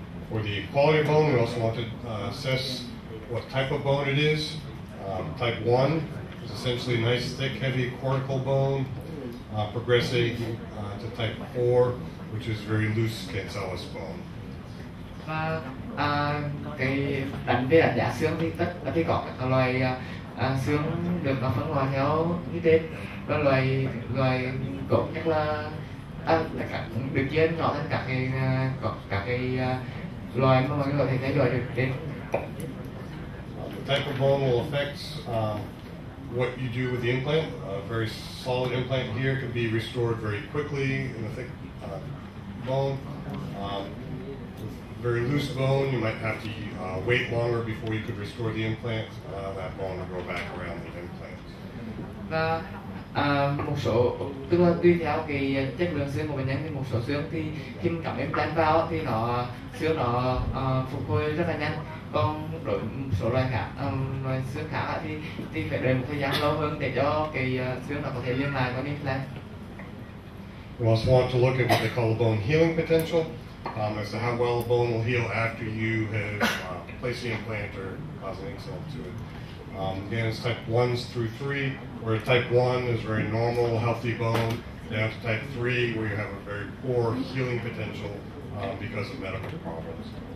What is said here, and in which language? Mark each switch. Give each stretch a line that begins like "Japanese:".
English: For the quality of bone, we also want to assess what type of bone it is. Type 1 is essentially nice, thick, heavy cortical bone, progressing to type 4, which is very loose cancellous bone.
Vietnamese: Và cái đánh giá xương thì có các loại xương được phân loại theo như trên, và loại cột nhất là được chia nhỏ thành các cái loại mà mọi người có thể theo dõi được trên.
English: The type of bone will affect what you do with the implant. A very solid implant here can be restored very quickly in a thick bone. With very loose bone, you might have to wait longer before you could restore the implant. That bone will grow back around the implant.
Vietnamese: Và một số, tức là tùy theo cái chất lượng xương của bệnh nhân thì một số xương thì khi mình cắm implant vào thì xương nó phục hồi rất là nhanh, còn đối với một số loại khác, loại xương khác thì phải đợi một thời gian lâu hơn để cho cái xương nó có thể liên lại với implant.
English: We also want to look at what they call the bone healing potential, as to how well the bone will heal after you have placed the implant or caused an insult to it. Again, it's type 1s through 3, where type 1 is very normal, healthy bone, down to type 3, where you have a very poor healing potential because of medical problems.